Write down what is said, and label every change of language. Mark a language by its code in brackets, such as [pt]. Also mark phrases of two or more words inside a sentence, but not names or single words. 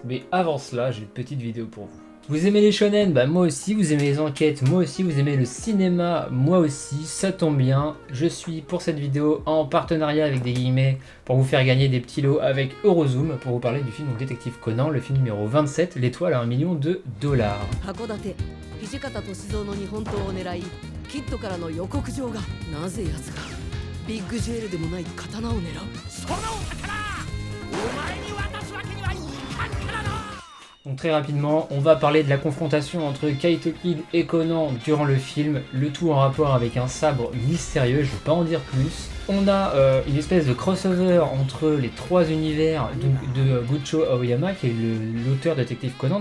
[fr] Mais avant cela, j'ai une petite vidéo pour vous. Vous aimez les shonen? Bah moi aussi. Vous aimez les enquêtes? Moi aussi. Vous aimez le cinéma? Moi aussi. Ça tombe bien. Je suis pour cette vidéo en partenariat avec des guillemets pour vous faire gagner des petits lots avec Eurozoom pour vous parler du film Détective Conan, le film numéro 27, l'étoile à $1 million. [ja] 土方歳三の日本刀を狙いキッドからの予告状がなぜ奴がビッグジュエルでもない刀を狙うその刀お前に渡すわけにはいかんからな。 [fr] Donc très rapidement, on va parler de la confrontation entre Kaito Kid et Conan durant le film, le tout en rapport avec un sabre mystérieux, je vais pas en dire plus. On a une espèce de crossover entre les trois univers de Gocho Aoyama, qui est l'auteur de Détective Conan.